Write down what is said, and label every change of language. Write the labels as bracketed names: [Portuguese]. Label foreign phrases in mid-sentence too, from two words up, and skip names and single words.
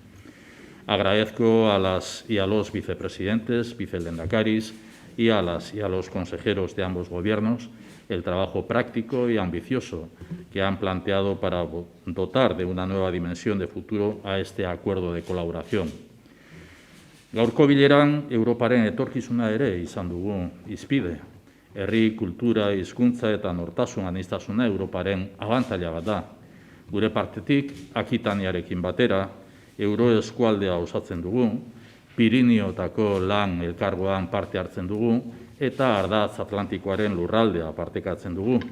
[Spanish] Agradezco a las y a los vicepresidentes, vicelehendakaris, y a las y a los consejeros de ambos gobiernos el trabajo práctico y ambicioso que han planteado para dotar de una nueva dimensión de futuro a este acuerdo de colaboración. [Basque] Gaurko bileran Europaren etorkizuna ere izan dugu hizpide. Herri, kultura, hizkuntza eta nortasun aniztasuna Europaren abantaila bat da. Gure partetik, Akitaniarekin batera, euroeskualdea osatzen dugu, Pirinioetako lan elkargoan parte hartzen dugu eta ardatz Atlantikoaren lurraldea partekatzen dugu.